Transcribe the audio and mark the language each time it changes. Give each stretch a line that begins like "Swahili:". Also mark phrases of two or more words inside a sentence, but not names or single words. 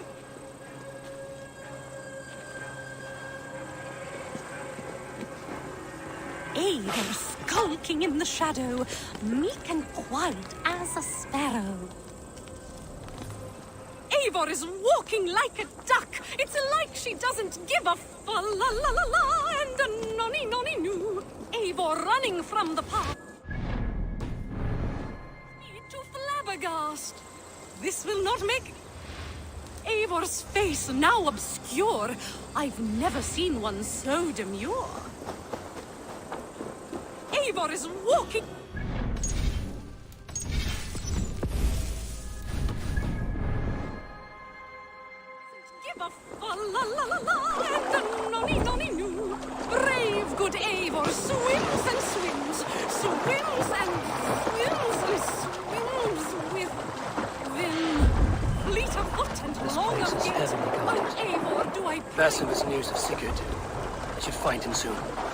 English: Eivor skulking in the shadow, meek and quiet as a sparrow. Eivor is walking like a duck. It's like she doesn't give a fa-la-la-la-la and a nonny-nonny-noo. Eivor running from the path. Speed to flabbergast. This will not make... Eivor's face now obscure. I've never seen one so demure. Eivor is walking... Give a fa-la-la-la-la and a nonny-nonny-noo. Brave good Eivor swims and swims, swims and swims and swims with vim. Fleet of foot and long of gait. Oh, Eivor, do I pray... Basim has news of Sigurd. I should find him soon.